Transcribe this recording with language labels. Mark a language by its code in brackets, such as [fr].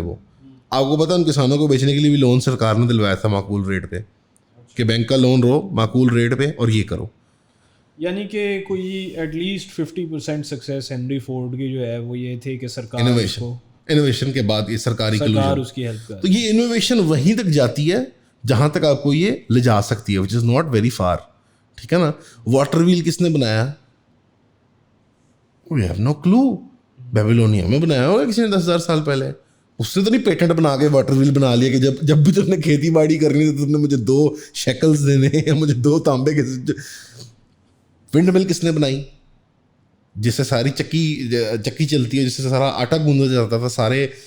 [ur] وہ آپ کو پتا ان کسانوں کو بیچنے کے لیے بھی لون سرکار نے دلوایا تھا معقول ریٹ پہ, کہ بینک کا لون رو معقول ریٹ پہ اور یہ کرو. یعنی کہ کوئی at least 50% success Henry Ford کی جو ہے وہ یہ تھے کہ سرکار انوویشن کے بعد یہ سرکاری اس کی ہیلپ تو یہ انوویشن وہیں تک جاتی ہے جہاں تک آپ کو یہ لے جا سکتی ہے, [en] Which is not very far. [ur] ٹھیک ہے نا. [en] water wheel [ur] کس نے بنایا؟ [en] We have no clue. [ur] Babylonia میں بنایا ہوگا کسی نے 10,000 سال پہلے. اس نے تو نہیں پیٹنٹ بنا کے واٹر ویل بنا لیا کہ جب بھی تم نے کھیتی باڑی کرنی تو تم نے مجھے 2 شیکلز دینے ہیں, مجھے 2 تانبے کے. ونڈ مل کس نے بنائی جس سے ساری چکی چلتی ہے, جس سے سارا آٹا گوندا جاتا تھا سارے.